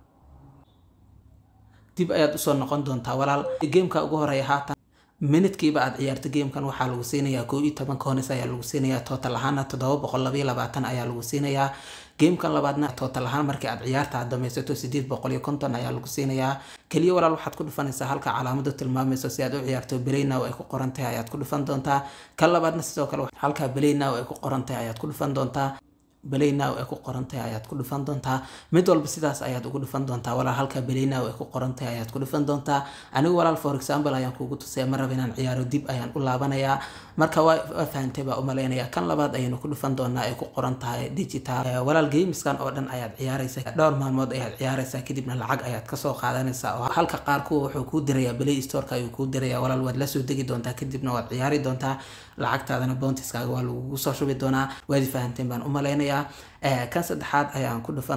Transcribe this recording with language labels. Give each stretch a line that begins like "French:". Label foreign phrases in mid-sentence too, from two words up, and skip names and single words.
Somali: dib ayaad u soo noqon doontaa walaal game-ka ugu horeeya haatan minute-kiiba aad ciyaarto game-kan waxaa lagu siinayaa 12 coins ayaa lagu siinayaa total ahaana 722 ayaa lagu siinayaa game-kan labaadna total ahaan markii aad ciyaarta dhamaysato 850 ayaa lagu siinayaa kaliya walaal waxaad ku dhufanaysaa halka calaamadu tilmaamayso si aad u ciyaarto
English: play now
Somali: ay ku qoran tahay ayaad ku dhufan doontaa kan labaadna sidoo kale halka
English: play now
Somali: ay ku qoran tahay ayaad ku dhufan doontaa
English: play now
Somali: ay ku qoran tahay ayaad ku dhufan doontaa mid walba sidaas ayaad ugu dhufan doontaa walaal halka
English: play now
Somali: ay ku qoran tahay ayaad ku dhufan doontaa anigu walaal
English: for example
Somali: ayaan kuugu tusay mar raba inaan ciyaaro dib ayaan u laabanayaa marka waa fahantay baa u maleynayaa kan labaad ayaynu ku dhufan doonaa ay ku qoran tahay digital walaal gameskan oo dhan ayaad ciyaaraysaa dhowr maalmood ayaad ciyaaraysaa kadibna lacag ayaad ka soo qaadanaysaa oo halka qaar ku wuxuu ku dirayaa Play Store-ka ayuu ku dirayaa walaal waad la soo degi doontaa kadibna waad ciyaari doontaa lacagtaadana bounties-kaaga waa lagu soo shubi doonaa waad fahanteen baan u maleynayaa kan saddexaad ayaan ku dhufan